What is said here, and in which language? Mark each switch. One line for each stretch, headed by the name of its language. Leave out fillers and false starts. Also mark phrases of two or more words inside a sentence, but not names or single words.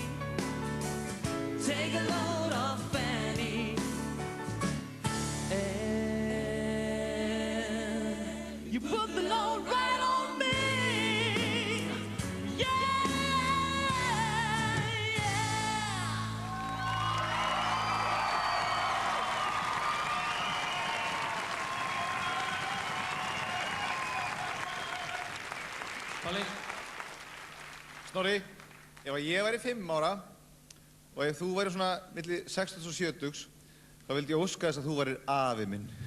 English: Take a load off Fanny, and you put the load right on me. Yeah, yeah.
Icelandic: Palli. Snorri, ef ég væri 5 ára og ef þú væri svona milli 60 og 70, þá vildi ég óska þess að þú værir afi minn.